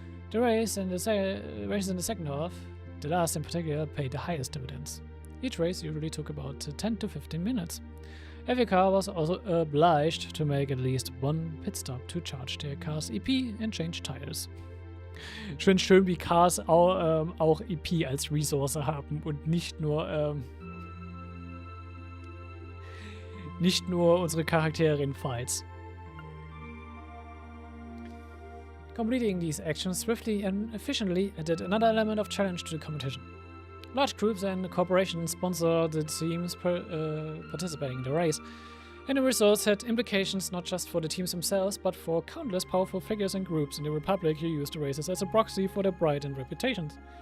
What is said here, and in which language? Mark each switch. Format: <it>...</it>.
<en>The races in the second half, the last in particular, paid the highest dividends. Each race usually took about 10 to 15 minutes. Every car was also obliged to make at least one pit stop to charge their car's EP and change tires.</en> <de>Ich finde schön, wie Cars auch EP als Ressource haben und nicht nur unsere Charaktere in Fights.</de> <en>Completing these actions swiftly and efficiently added another element of challenge to the competition. Large groups and corporations sponsor the teams participating in the race, and the results had implications not just for the teams themselves, but for countless powerful figures and groups in the Republic who used the races as a proxy for their pride and reputations.</en>